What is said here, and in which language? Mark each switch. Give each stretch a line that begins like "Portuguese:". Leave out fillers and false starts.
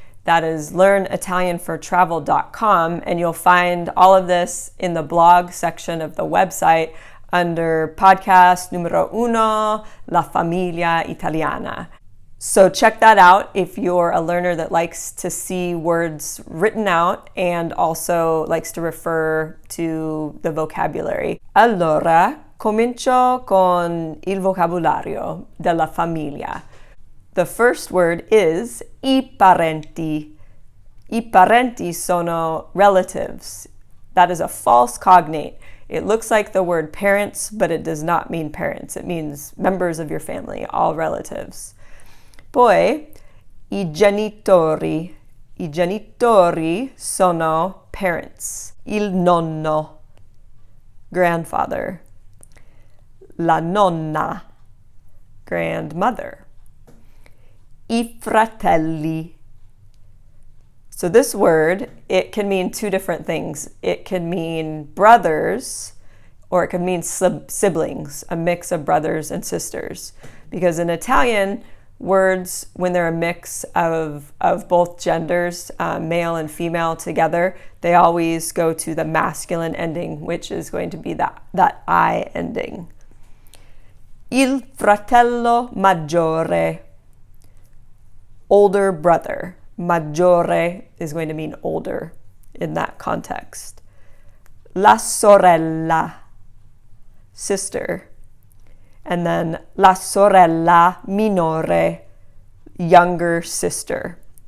English: That is learnitalianfortravel.com, and you'll find all of this in the blog section of the website under podcast numero uno, La Familia Italiana. So check that out if you're a learner that likes to see words written out and also likes to refer to the vocabulary.
Italian: Allora, comincio con il vocabolario della famiglia.
English: The first word is
Italian: I parenti. I parenti sono
English: relatives. That is a false cognate. It looks like the word parents, but it does not mean parents. It means members of your family, all relatives.
Italian: Poi, i genitori. I genitori sono
English: parents.
Italian: Il nonno,
English: grandfather.
Italian: La nonna,
English: grandmother.
Italian: I fratelli.
English: So this word, it can mean two different things. It can mean brothers, or it can mean siblings, a mix of brothers and sisters. Because in Italian, words, when they're a mix of both genders, male and female together, they always go to the masculine ending, which is going to be that I ending.
Italian: Il fratello maggiore,
English: older brother. Maggiore is going to mean older in that context.
Italian: La sorella,
English: sister. And then
Italian: la sorella minore,
English: younger sister.